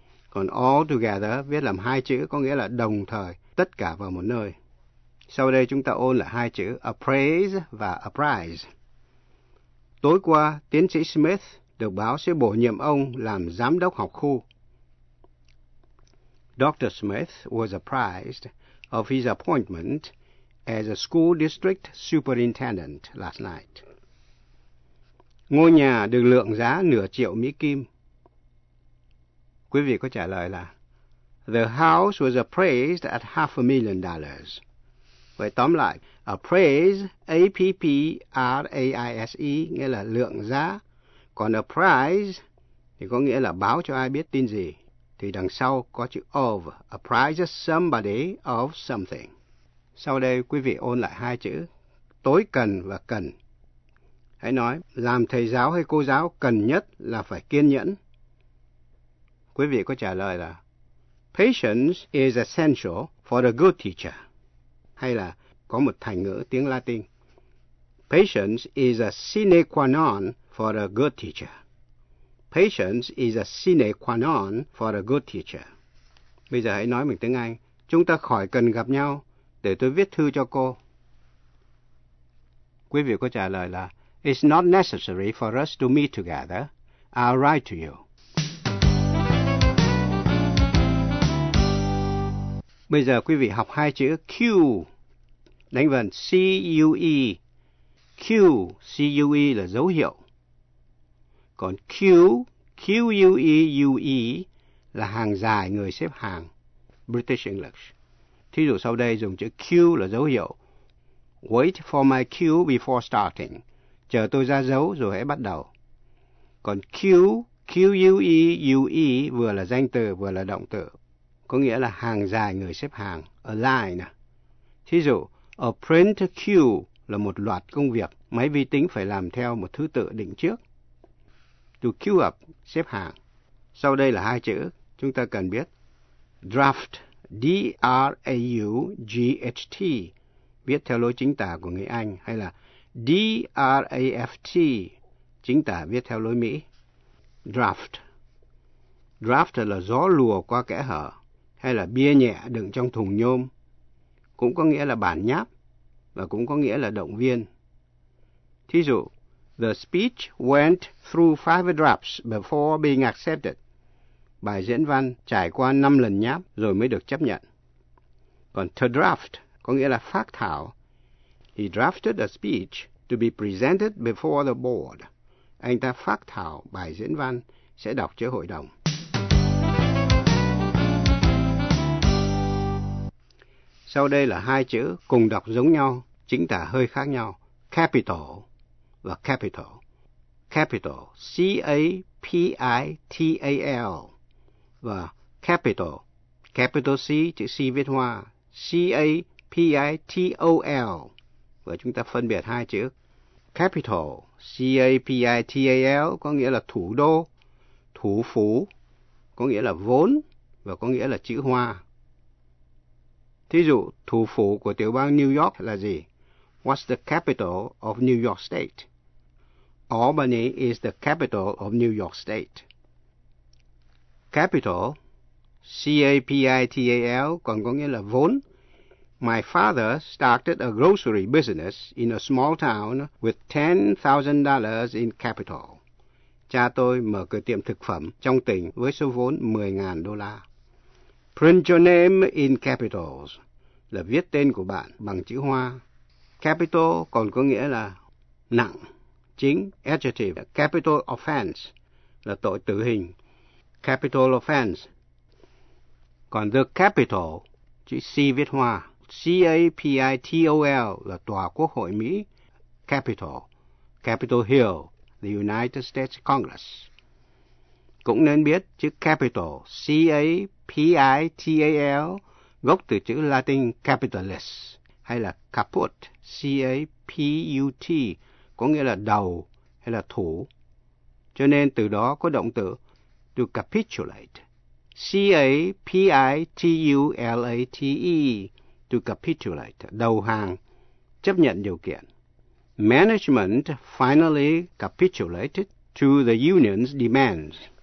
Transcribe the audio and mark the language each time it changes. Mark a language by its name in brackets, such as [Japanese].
[Vietnamese] Còn all together viết làm hai chữ có nghĩa là đồng thời, tất cả vào một nơi. Sau đây chúng ta ôn lại hai chữ appraise và apprise. Tối qua, tiến sĩ Smith được báo sẽ bổ nhiệm ông làm giám đốc học khu. [English] Dr. Smith was apprised of his appointment as a school district superintendent last night. [Vietnamese] Ngôi nhà được lượng giá nửa triệu Mỹ Kim. Quý vị có trả lời là [English] the house was appraised at $500,000. [Vietnamese] Vậy tóm lại, appraise, A-P-P-R-A-I-S-E, nghĩa là lượng giá. Còn apprise thì có nghĩa là báo cho ai biết tin gì. Thì đằng sau có chữ of, [English] apprise somebody of something. [Vietnamese] Sau đây quý vị ôn lại hai chữ, tối cần và cần. Hãy nói, làm thầy giáo hay cô giáo cần nhất là phải kiên nhẫn. Quý vị có trả lời là [English] patience is essential for a good teacher. [Vietnamese] Hay là có một thành ngữ tiếng Latin. [English] Patience is a sine qua non for a good teacher. Patience is a sine qua non for a good teacher. [Vietnamese] Bây giờ hãy nói bằng tiếng Anh. Chúng ta khỏi cần gặp nhau để tôi viết thư cho cô. Quý vị có trả lời là [English] it's not necessary for us to meet together. I'll write to you. [Vietnamese] Bây giờ quý vị học hai chữ Q, đánh vần C-U-E. Q, C-U-E là dấu hiệu. Còn Q, Q-U-E-U-E là hàng dài người xếp hàng, British English. Thí dụ sau đây dùng chữ Q là dấu hiệu. [English] Wait for my Q before starting. [Vietnamese] Chờ tôi ra dấu rồi hãy bắt đầu. Còn Q, Q-U-E-U-E vừa là danh từ vừa là động từ. Có nghĩa là hàng dài người xếp hàng, a line. Thí dụ, a print queue là một loạt công việc máy vi tính phải làm theo một thứ tự định trước. [English] To queue up, [Vietnamese] xếp hàng. Sau đây là hai chữ chúng ta cần biết. Draft, D-R-A-U-G-H-T, viết theo lối chính tả của người Anh, hay là D-R-A-F-T, chính tả viết theo lối Mỹ. Draft. Draft là gió lùa qua kẽ hở. Hay là bia nhẹ đựng trong thùng nhôm, cũng có nghĩa là bản nháp, và cũng có nghĩa là động viên. Thí dụ, [English] the speech went through 5 drafts before being accepted. [Vietnamese] Bài diễn văn trải qua 5 lần nháp rồi mới được chấp nhận. Còn to draft có nghĩa là phác thảo. [English] He drafted a speech to be presented before the board. [Vietnamese] Anh ta phác thảo bài diễn văn sẽ đọc trước hội đồng. Sau đây là hai chữ cùng đọc giống nhau, chính tả hơi khác nhau. Capital và capital. Capital, C-A-P-I-T-A-L. Và capital, capital C, chữ C viết hoa, C-A-P-I-T-O-L. Và chúng ta phân biệt hai chữ. Capital, C-A-P-I-T-A-L, có nghĩa là thủ đô, thủ phủ, có nghĩa là vốn và có nghĩa là chữ hoa. Thí dụ, thủ phủ của tiểu bang New York là gì? [English] What's the capital of New York State? Albany is the capital of New York State. [Vietnamese] Capital, C-A-P-I-T-A-L, còn có nghĩa là vốn. [English] My father started a grocery business in a small town with $10,000 in capital. [Vietnamese] Cha tôi mở cửa tiệm thực phẩm trong tỉnh với số vốn $10,000. [English] Print your name in capitals. [Vietnamese] Là viết tên của bạn bằng chữ hoa. Capital còn có nghĩa là nặng, chính, adjective. Capital offense là tội tử hình. Capital offense. Còn the capital, chữ C viết hoa. C-A-P-I-T-O-L là tòa quốc hội Mỹ. [English] Capital. Capitol Hill, the United States Congress. [Vietnamese] Cũng nên biết chữ capital, C-A-P-I-T-A-L, gốc từ chữ Latin capitalis, hay là caput, C-A-P-U-T, có nghĩa là đầu hay là thủ. Cho nên từ đó có động từ to capitulate, C-A-P-I-T-U-L-A-T-E, to capitulate, đầu hàng, chấp nhận điều kiện. [English] Management finally capitulated to the union's demands.